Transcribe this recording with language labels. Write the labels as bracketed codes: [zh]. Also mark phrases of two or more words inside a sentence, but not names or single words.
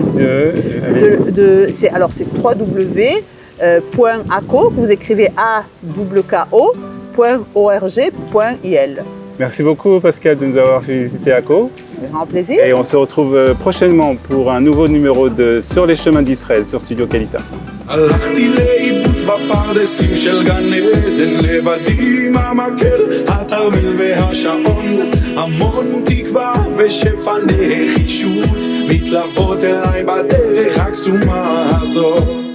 [fr] c'est www.akko, vous écrivez AKKO.org.il. Merci beaucoup Pascal de nous avoir fait visiter Akko. Un grand plaisir. Et on se retrouve prochainement pour un nouveau numéro de Sur les chemins d'Israël sur Studio Kalita. [he] הלכתי לאיבוד בפרדסים של גן עדן, לבדי עם המקל, התרמיל והשעון, המון תקווה ושפע נחישות מתלוות אליי בדרך הקסומה הזאת.